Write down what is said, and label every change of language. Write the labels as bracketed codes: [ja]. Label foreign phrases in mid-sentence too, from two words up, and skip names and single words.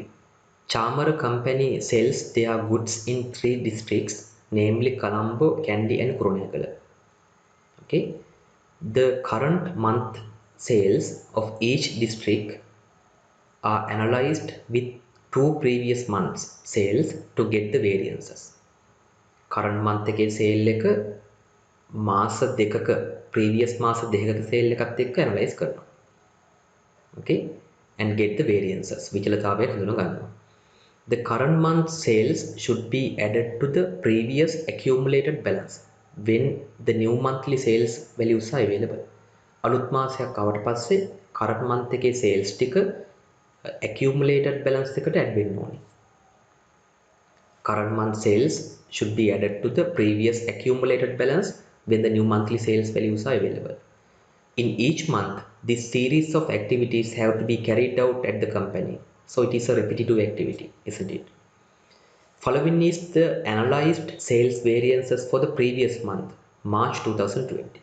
[en] Chamara company sells their goods in 3 districts, namely Colombo, Kandy and Kurunegala. Okay, the current month sales of each district are analyzed with 2 previous months sales to get the variances. Current month [si] එකේ sale එක මාස දෙකක previous මාස දෙකක sale එකත් එක්ක analyze කරනවා. [en] Okay, and get the variances. [si] විචලතාවය හඳුනා ගන්නවා. [en] The current month sales should be added to the previous accumulated balance when the new monthly sales values are available. [si] අලුත් මාසයක් ආවට පස්සේ [en] current month [si] එකේ sales ටික [en] accumulated balance [si] එකට add වෙන්න ඕනේ. [en] Current month sales should be added to the previous accumulated balance when the new monthly sales values are available. In each month, this series of activities have to be carried out at the company. So it is a repetitive activity, isn't it? Following is the analyzed sales variances for the previous month, March 2020.